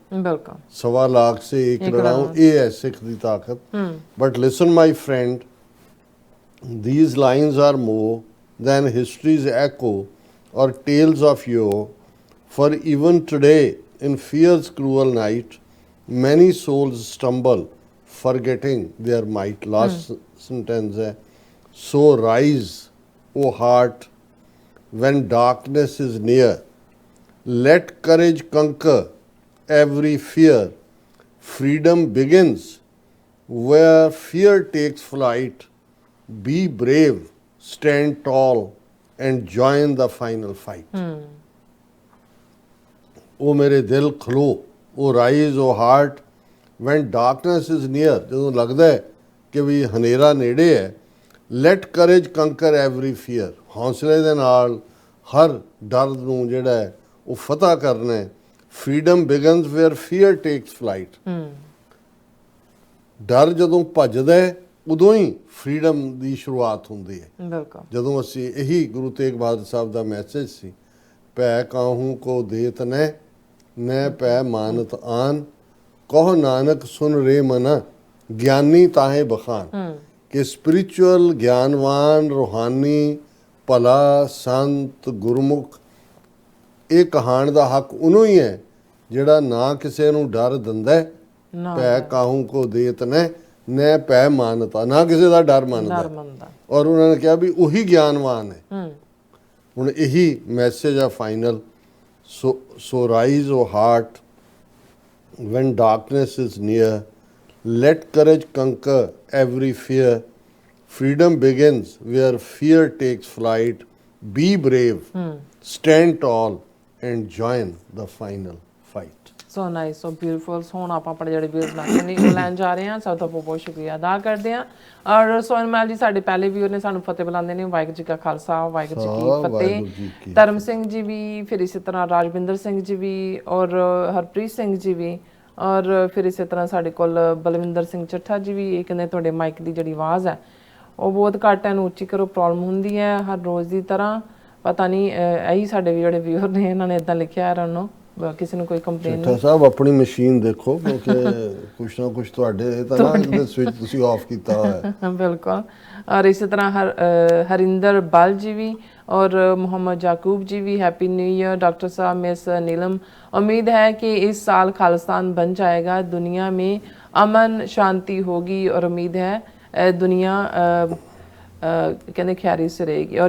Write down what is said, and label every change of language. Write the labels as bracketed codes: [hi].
[pa] ਬਿਲਕੁਲ। ਸਵਾ ਲੱਖ ਸੇ ਇੱਕ ਲੜਾऊं, ਇਹ ਹੈ ਸਿੱਖ ਦੀ ਤਾਕਤ। [en] But listen my friend, these lines are more than history's echo or tales of yore. For even today, in fear's cruel night, many souls stumble, forgetting their might. Last sentence hai. So rise, O heart, when darkness is near. Let courage conquer every fear. Freedom begins where fear takes flight. Be brave, stand tall, and join the final fight. O [pa] ਮੇਰੇ ਦਿਲ ਖਲੋ, [en] O rise, O heart, when darkness is near, [pa] ਜਦੋਂ ਲੱਗਦਾ ਹੈ ਕਿ ਵੀ ਹਨੇਰਾ ਨੇੜੇ ਹੈ, [en] let courage conquer every fear. [pa] ਹੌਸਲੇ ਦੇ ਨਾਲ ਹਰ ਡਰ ਨੂੰ ਜਿਹੜਾ ਹੈ ਉਹ ਫਤਹ ਕਰਨਾ ਹੈ. [en] Freedom begins where fear takes flight. [pa] ਡਰ ਜਦੋਂ ਭੱਜਦਾ ਹੈ ਉਦੋਂ ਹੀ ਫਰੀडम ਦੀ ਸ਼ੁਰੂਆਤ ਹੁੰਦੀ ਹੈ. ਬਿਲਕੁਲ ਜਦੋਂ ਅਸੀਂ ਇਹੀ ਗੁਰੂ ਤੇਗ ਬਹਾਦਰ ਸਾਹਿਬ ਦਾ ਮੈਸੇਜ ਸੀ, ਭੈ ਕਾਹੂ ਕੋ ਦੇਤ ਨੈ ਪੈ ਮਾਨਤ ਆਨ, ਕਹੋ ਨਾਨਕ ਸੁਨ ਰੇ ਮਨਾ, ਗਿਆਨੀ ਤਾਹੇ ਬਖਾਨ. ਕਿ ਸਪਿਰਿਚੁਅਲ ਗਿਆਨਵਾਨ ਰੂਹਾਨੀ ਭਲਾ ਸੰਤ ਗੁਰਮੁਖ ਇਹ ਕਹਾਣ ਦਾ ਹੱਕ ਉਹਨੂੰ ਹੀ ਹੈ ਜਿਹੜਾ ਨਾ ਕਿਸੇ ਨੂੰ ਡਰ ਦਿੰਦਾ ਹੈ, ਭੈ ਕਾਹੂ ਕੋ ਦੇਤ ਨੈ ਪੈ ਮਾਨਤਾ, ਨਾ ਕਿਸੇ ਦਾ ਡਰ ਮੰਨਦਾ. ਔਰ ਉਹਨਾਂ ਨੇ ਕਿਹਾ ਵੀ ਉਹੀ ਗਿਆਨਵਾਨ ਹੈ. ਹੁਣ ਇਹੀ ਮੈਸੇਜ ਆ final. [en] So rise O heart when darkness is near. Let courage conquer every fear. Freedom begins where fear takes flight. Be brave, stand tall, and join the final fight. So nice, so beautiful. [pa] ਹੁਣ ਆਪਾਂ ਆਪਣੇ ਜਿਹੜੇ viewers ਨਾਲ ਨੇ ਉਹ ਲੈਣ ਜਾ ਰਹੇ ਹਾਂ. ਸਭ ਤੋਂ ਬਹੁਤ ਬਹੁਤ ਸ਼ੁਕਰੀਆ ਅਦਾ ਕਰਦੇ ਹਾਂ. ਔਰ ਸੋਨਮੈਲ ਜੀ ਸਾਡੇ ਪਹਿਲੇ ਵੀਅਰ ਨੇ, ਸਾਨੂੰ ਫਤਿਹ ਬੁਲਾਉਂਦੇ ਨੇ. ਵਾਹਿਗੁਰੂ ਜੀ ਕਾ ਖਾਲਸਾ, ਵਾਹਿਗੁਰੂ ਜੀ ਕੀ ਫਤਿਹ. ਧਰਮ ਸਿੰਘ ਜੀ ਵੀ, ਫਿਰ ਇਸੇ ਤਰ੍ਹਾਂ ਰਾਜਵਿੰਦਰ ਸਿੰਘ ਜੀ ਵੀ, ਔਰ ਹਰਪ੍ਰੀਤ ਸਿੰਘ ਜੀ ਵੀ, ਔਰ ਫਿਰ ਇਸੇ ਤਰ੍ਹਾਂ ਸਾਡੇ ਕੋਲ ਬਲਵਿੰਦਰ ਸਿੰਘ ਚੱਠਾ ਜੀ ਵੀ. ਇਹ ਕਹਿੰਦੇ ਤੁਹਾਡੇ ਮਾਈਕ ਦੀ ਜਿਹੜੀ ਆਵਾਜ਼ ਹੈ ਉਹ ਬਹੁਤ ਘੱਟ ਹੈ, ਇਹਨੂੰ ਉੱਚੀ ਕਰੋ, ਪ੍ਰੋਬਲਮ ਹੁੰਦੀ ਹੈ ਹਰ ਰੋਜ਼ ਦੀ ਤਰ੍ਹਾਂ. ਪਤਾ ਨਹੀਂ ਇਹੀ ਸਾਡੇ ਵੀ ਜਿਹੜੇ ਵੀਅਰ ਨੇ ਇਹਨਾਂ ਨੇ ਇਦਾਂ ਲਿਖਿਆ ਰਨੋ, ਕਿਸੇ ਨੂੰ ਕੋਈ ਕੰਪਲੇਨ ਚੱਠਾ ਸਾਹਿਬ ਆਪਣੀ ਮਸ਼ੀਨ ਦੇਖੋ ਕਿਉਂਕਿ ਕੁਛ ਨਾ ਕੁਛ ਤੁਹਾਡੇ ਤਾਂ ਨਾ ਸਵਿਚ ਤੁਸੀਂ ਆਫ ਕੀਤਾ ਹੋਇਆ ਹੈ. ਬਿਲਕੁਲ. ਔਰ ਇਸੇ ਤਰ੍ਹਾਂ ਹਰਿੰਦਰ ਬਲ ਜੀ ਵੀ, [hi] और मोहम्मद याकूब जी भी हैप्पी न्यू ईयर. डॉक्टर साहब मिस नीलम, उम्मीद है कि इस साल खालिस्तान बन जाएगा, दुनिया में अमन शांति होगी और उम्मीद है दुनिया कहने खैरी से रहेगी.